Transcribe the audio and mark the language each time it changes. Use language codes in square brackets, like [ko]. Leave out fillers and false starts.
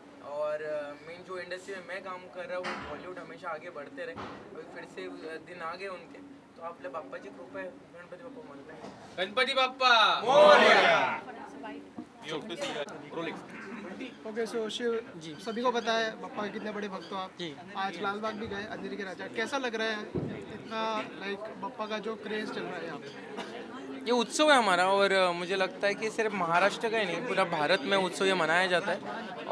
[hi] और मेन जो इंडस्ट्री में मैं काम कर रहा हूँ बॉलीवुड हमेशा आगे बढ़ते रहे. अभी फिर से दिन आ गए उनके, [mr] तो आपल्या बाप्पाची कृपा आहे. गणपती बाप्पा म्हणताय. गणपती बाप्पा मोरया. [hi] ओके सो शिव जी, सभी को पता है बप्पा के कितने बड़े भक्त हो आप जी. आज लालबाग भी गए, अंधेरी के राजा, कैसा लग रहा है इतना लाइक बप्पा का जो क्रेज चल रहा है यहाँ पे? ये उत्सव है हमारा, और मुझे लगता है कि सिर्फ महाराष्ट्र का ही नहीं पूरा भारत में उत्सव ये मनाया जाता है.